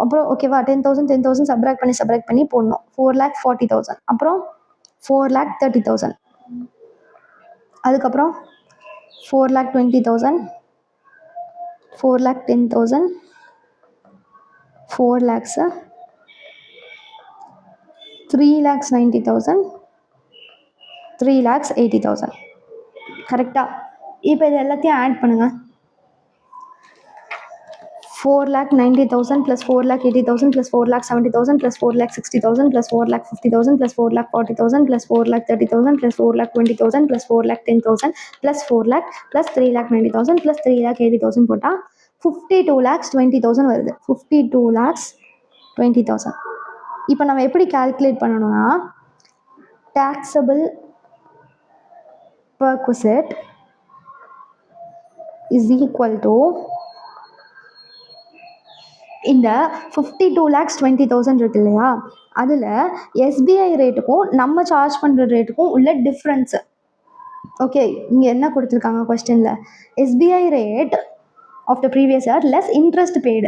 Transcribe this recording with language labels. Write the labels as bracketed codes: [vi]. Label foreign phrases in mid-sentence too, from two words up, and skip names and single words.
[ta] அப்புறம் ஓகேவா? 10,000 சப்ராக்ட் பண்ணி போடணும். 4,40,000, அப்புறம் 4,30,000, அதுக்கப்புறம் 4,20,000, 4,10,000, 4 lakhs, 3,90,000, 3,80,000. கரெக்டா? இப்போ இது எல்லாத்தையும் ஆட் பண்ணுங்கள். 4,90,000 plus 4,80,000 plus 4,70,000 plus 4,60,000 plus 4,50,000 plus 4,40,000 plus 4,30,000 plus 4,20,000 plus 4,10,000 plus 4 lakh plus 3,90,000 plus 3,80,000 போட்டால் 52,20,000 வருது. 52,20,000. இப்போ நம்ம எப்படி கால்குலேட் பண்ணணும்னா, [en] taxable perquisite is equal to [ta] இந்த 52,20,000 இருக்கு இல்லையா, அதில் எஸ்பிஐ ரேட்டுக்கும் நம்ம சார்ஜ் பண்ணுற ரேட்டுக்கும் உள்ள டிஃப்ரென்ஸு. ஓகே, இங்கே என்ன கொடுத்துருக்காங்க கொஸ்டினில்? [en] SBI rate of the previous year less interest paid.